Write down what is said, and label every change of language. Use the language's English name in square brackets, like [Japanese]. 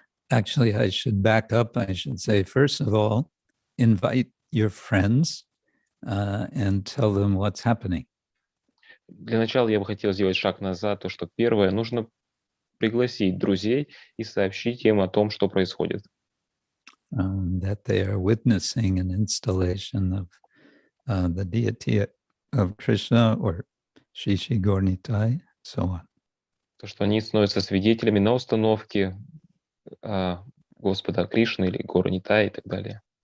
[English] Actually, I should back up. I should say, first of all, invite your friends and tell them what's happening. [Russian] Для начала я бы хотел сделать шаг назад, то, что первое, нужно пригласить друзей и сообщить им о том, что происходит. [English] That they are witnessing an installation of the deity of Krishna or Shishi Gornitai, so on. [Russian] То, что они становятся свидетелями на установке Господа Кришны или Гора Нитай и так далее.